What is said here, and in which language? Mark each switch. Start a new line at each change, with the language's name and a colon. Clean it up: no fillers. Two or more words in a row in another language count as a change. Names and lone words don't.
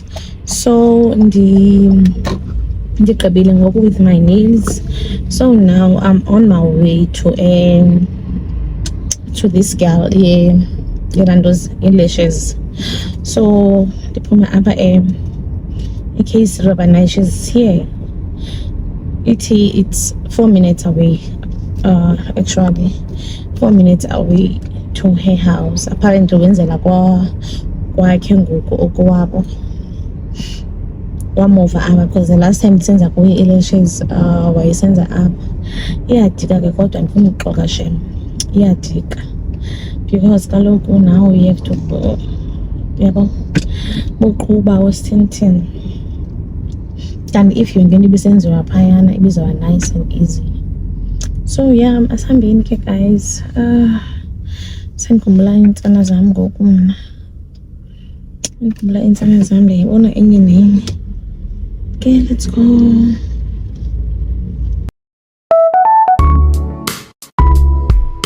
Xhosa: So ndigqibile ngoku
English: with my nails. So now I'm on my way to this girl, those eyelashes.
Xhosa: So ndiphuma apha eCase River Night, she's here.
English: It's 4 minutes away, actually 4 minutes away to her house.
Xhosa: Apparently wenzela kwakhe ngoku okuwabo wamova apha,
English: because the last time
Xhosa: ndisenza kuye eyelashes wayesenza apha. Iyadika ke kodwa ndifuna ukuxoka shem, iyadika because kaloku
English: now you have to go,
Xhosa: yabo, buqhuba wesithintini. And if yonke into ibisenziwa phayana ibizawuba
English: nice and easy. So yeah,
Xhosa: asihambeni ke guys. Sengikhumbula iintsana zam ngoku mna. Sengikhumbula iintsana zam, ndiyayibona enye nenye.
English: Okay, let's go.